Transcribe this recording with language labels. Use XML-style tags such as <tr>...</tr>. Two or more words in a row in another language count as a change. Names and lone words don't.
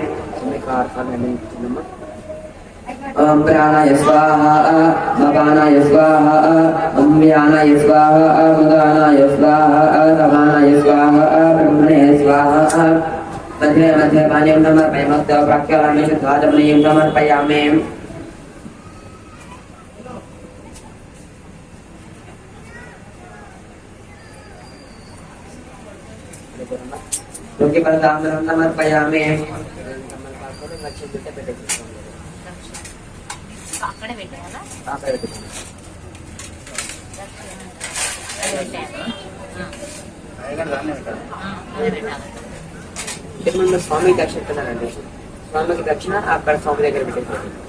<sa>ॐ प्राणाय स्वाहा अपानाय स्वाहा व्यानाय स्वाहा उदानाय स्वाहा समानाय स्वाहा ब्रह्मणे स्वाहा मध्ये मध्ये पानीं समर्पयामि प्राक्यालामि शुद्धाचमनीं समर्पयामि योगिपदामृतं समर्पयामि</sa> <te>అక్కడే పెట్టేయాలా స్వామికి దక్షిణ ఇస్తున్నారండి స్వామికి దక్షిణ అక్కడ స్వామి దగ్గర పెట్టేసారు</te>